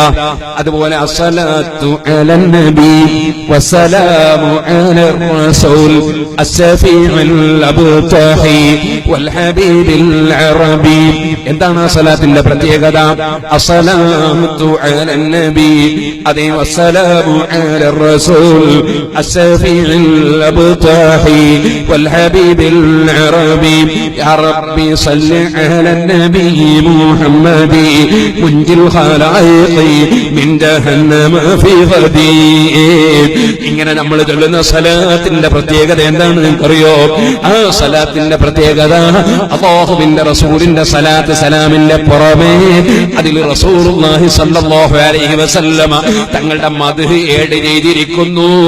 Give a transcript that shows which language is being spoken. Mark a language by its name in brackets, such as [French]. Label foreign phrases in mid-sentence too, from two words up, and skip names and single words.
[Arabic] അതുപോലെ الصلاة على النبي والسلام على الرسول الشفيع الأبطحي والحبيب العربي. [Malayalam] എന്താണ് ആ സലാത്തിന്റെ പ്രത്യേകത? [Arabic] الصلاة على النبي, അതേ والسلام على الرسول الشفيع الأبطحي والحبيب العربي يا ربي صل على النبي محمد منجي الخلائق من جهنم في غدي. [Malayalam] ഇങ്ങനെ നമ്മൾ ചൊല്ലുന്ന സലാത്തിന്റെ പ്രത്യേകത എന്താണെന്ന് നിങ്ങൾക്കറിയോ? ആ സലാത്തിന്റെ പ്രത്യേകത അല്ലാഹുവിന്റെ റസൂലിന്റെ സലാത്ത് സലാമിന്റെ പുറമേ അതിൽ [Arabic] رسول الله صلى الله عليه وسلم [Malayalam] തങ്ങളുടെ മദ്ഹ് ഏഡ് ചെയ്തിരിക്കുന്നു.